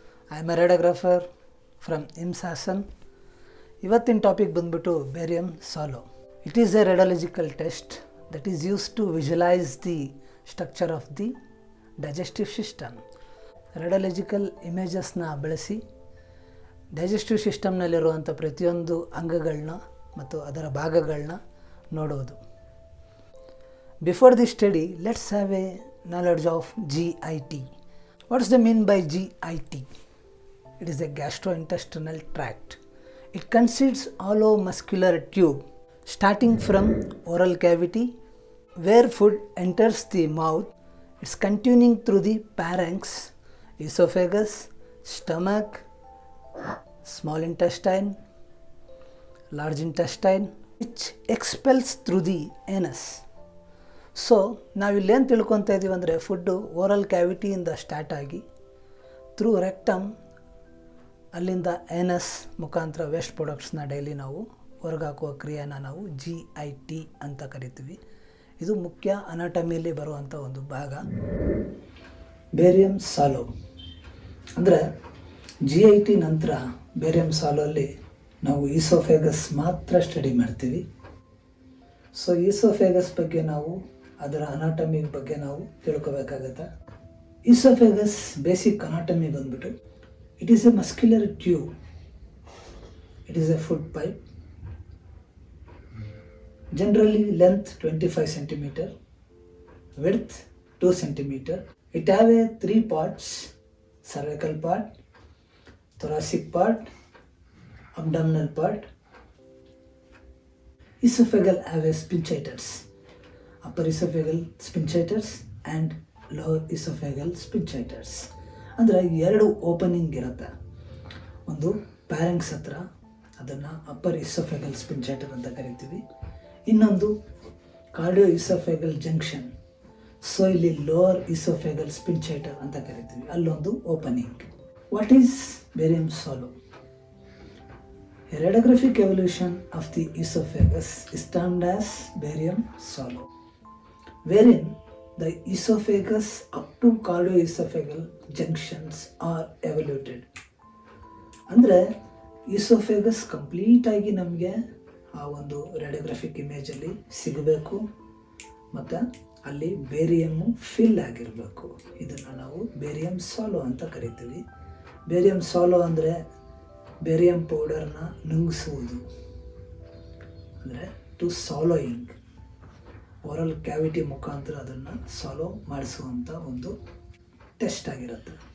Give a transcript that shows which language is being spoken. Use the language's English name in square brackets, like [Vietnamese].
[English] I am a radiographer from IMS Hassan. [Kannada] ಇವತ್ತಿನ topic ಬಂದ್ಬಿಟ್ಟು barium swallow. [English] It is a radiological test that is used to visualize the structure of the digestive system. [Kannada] ರೇಡಿಯಾಲಜಿಕಲ್ ಇಮೇಜಸ್ನ ಬಳಸಿ digestive ಸಿಸ್ಟಮ್ನಲ್ಲಿರುವಂಥ ಪ್ರತಿಯೊಂದು ಅಂಗಗಳನ್ನ ಮತ್ತು ಅದರ ಭಾಗಗಳನ್ನ ನೋಡೋದು. [English] Before this study, let's have a knowledge of GIT. What does the mean by GIT? It is a gastrointestinal tract. It consists hollow muscular tube starting from oral cavity where food enters the mouth. It's continuing through the pharynx, esophagus, stomach, small intestine, large intestine, which expels through the anus. [Kannada] So ನಾವಿಲ್ಲೇನು ತಿಳ್ಕೊತಾ ಇದ್ದೀವಿ ಅಂದರೆ food oral ಕ್ಯಾವಿಟಿಯಿಂದ start ಆಗಿ through rectum ಅಲ್ಲಿಂದ ಎನಸ್ ಮುಖಾಂತರ waste ಪ್ರಾಡಕ್ಟ್ಸ್ನ daily ನಾವು ಹೊರಗಾಕುವ ಕ್ರಿಯೆನ ನಾವು GIT ಅಂತ ಕರಿತೀವಿ. ಇದು ಮುಖ್ಯ ಅನಾಟಮಿಯಲ್ಲಿ ಬರುವಂಥ ಒಂದು ಭಾಗ. ಬೇರಿಯಂ ಸಾಲೋ ಅಂದರೆ GIT ನಂತರ ಬೇರಿಯಂ ಸಾಲೋಲ್ಲಿ ನಾವು ಈಸೋಫೇಗಸ್ ಮಾತ್ರ ಸ್ಟಡಿ ಮಾಡ್ತೀವಿ. ಸೊ ಈಸೋಫೇಗಸ್ ಬಗ್ಗೆ ನಾವು ಅದರ ಅನಾಟಮಿ ಬಗ್ಗೆ ನಾವು ತಿಳ್ಕೊಬೇಕಾಗತ್ತೆ. [English] Oesophagus basic anatomy ಬಂದ್ಬಿಟ್ಟು it is a muscular tube. It is a food pipe. Generally length 25 centimeter, width 2 centimeter. It have a 3 parts: cervical part, thoracic part, abdominal part. Esophageal have a sphincters, upper esophageal sphincters and lower esophageal sphincters. [Kannada] ಅಂದರೆ ಎರಡು opening ಇರುತ್ತೆ. ಒಂದು ಪ್ಯಾರೆಂಕ್ಸ್ ಹತ್ರ, ಅದನ್ನು upper ಇಸೋಫೆಗಲ್ ಸ್ಪಿಂಚೈಟರ್ ಅಂತ ಕರಿತೀವಿ. ಇನ್ನೊಂದು cardio ಇಸೋಫೆಗಲ್ junction. So ಇಲ್ಲಿ ಲೋವರ್ ಇಸೋಫೆಗಲ್ ಸ್ಪಿಂಚೈಟರ್ ಅಂತ ಕರಿತೀವಿ, ಅಲ್ಲೊಂದು opening. [English] What is barium swallow? A radiographic evolution of the esophagus is termed as barium salo, wherein the esophagus up to cardioesophageal junctions are evoluted. [Kannada] ಅಂದರೆ ಈಸೋಫೇಗಸ್ ಕಂಪ್ಲೀಟ್ ಆಗಿ ನಮಗೆ ಆ ಒಂದು radiographic ಇಮೇಜಲ್ಲಿ ಸಿಗಬೇಕು ಮತ್ತು ಅಲ್ಲಿ ಬೇರಿಯಮ್ಮು ಫಿಲ್ ಆಗಿರಬೇಕು. ಇದನ್ನು ನಾವು ಬೇರಿಯಂ ಸಾಲೋ ಅಂತ ಕರಿತೀವಿ. ಬೇರಿಯಂ ಸಾಲೋ ಅಂದರೆ ಬೇರಿಯಂ ಪೌಡರ್ನ ನುಂಗಿಸುವುದು, ಅಂದರೆ [English] to swallowing, [Kannada] ಓರಲ್ ಕ್ಯಾವಿಟಿ ಮುಖಾಂತರ ಅದನ್ನು ಸಾಲೋ ಮಾಡಿಸುವಂಥ ಒಂದು ಟೆಸ್ಟ್ ಆಗಿರುತ್ತೆ.